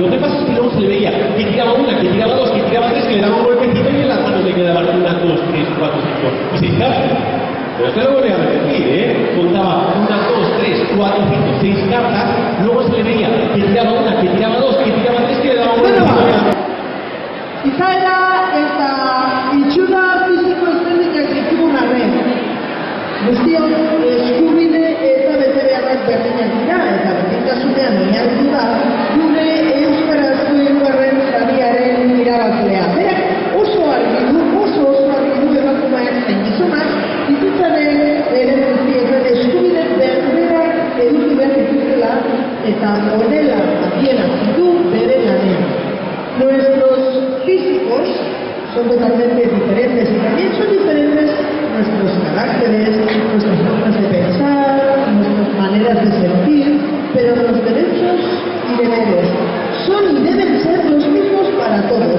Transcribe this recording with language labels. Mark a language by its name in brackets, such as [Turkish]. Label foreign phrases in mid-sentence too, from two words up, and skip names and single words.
[Spanish] Lo que pasa es que luego se le veía que tiraba 1, que tiraba 2, que tiraba 3, que le daba un golpecito y en las manos le quedaban 1, 2, 3, 4, 5 y 6 cartas. Pero se lo voy a repetir, contaba 1, 2, 3, 4, 5, 6 cartas, luego se le veía que tiraba 1, que tiraba 2, que tiraba 3, que le daba un golpecito. [Basque] Izaera eta itxura fisiko ezberdinak dituguna den. Guztiok eskubide eta betebeharrak berdinak dira, eta berdintasunean oinarritu da gure euskarazko hirugarren sariaren irabazlea. Berak oso argi du emakumeak zein gizonak bizitzaren ere guztietan eskubide berberak eduki behar dituztela eta honela adierazten du bere lanean. [Spanish] Nuestros físicos son totalmente diferentes y también son diferentes nuestros caracteres, nuestras formas de pensar, nuestras maneras de sentir, pero los derechos y deberes son y deben ser los mismos para todos.